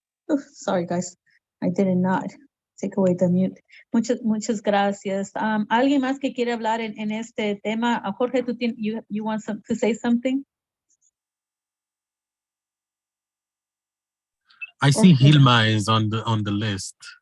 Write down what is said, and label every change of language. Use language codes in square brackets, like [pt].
[en] Oh, sorry, guys. I did not take away the mute. [es] Muchas gracias. ¿Alguien más que quiere hablar en este tema? [en] Jorge, you want to say something? I see Hilma is on the list.